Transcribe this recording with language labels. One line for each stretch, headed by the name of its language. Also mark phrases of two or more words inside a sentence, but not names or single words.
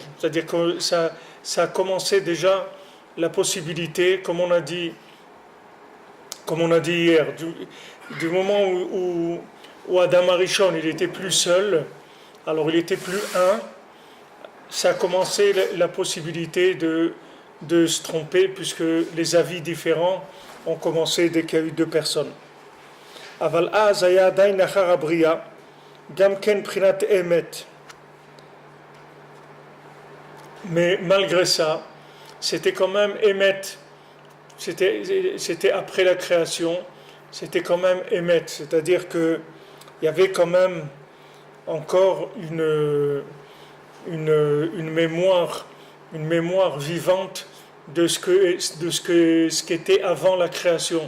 French: C'est-à-dire que ça a commencé déjà la possibilité, comme on a dit hier, du moment où
Hebrew: אדם הראשון
French: il était plus seul, alors il était plus un, ça a commencé la possibilité de se tromper, puisque les avis différents ont commencé dès qu'il y a eu 2 personnes.
Hebrew: אבל אז היה עדיין לאחר הבריאה, גם כן בחינת אמת. Mais malgré ça, c'était quand même émet, c'était après la création, c'était quand même émet, c'est-à-dire qu'il y avait quand même encore une mémoire vivante de ce qu'était avant la création.